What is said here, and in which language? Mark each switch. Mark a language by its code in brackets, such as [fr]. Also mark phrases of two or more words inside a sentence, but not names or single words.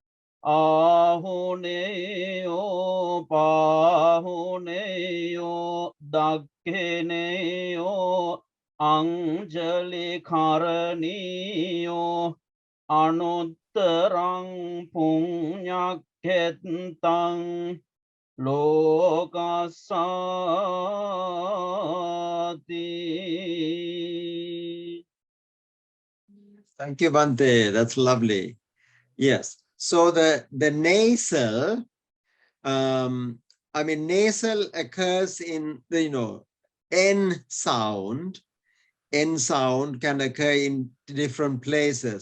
[pi] Ahuneyo pahuneyo dakhineyo anjali karaniyo Anuttarang punyakhentang lokasati. [en] Thank you, Bhante. That's lovely. Yes. So the nasal, I mean, nasal occurs in the, you know, N sound. N sound can occur in different places.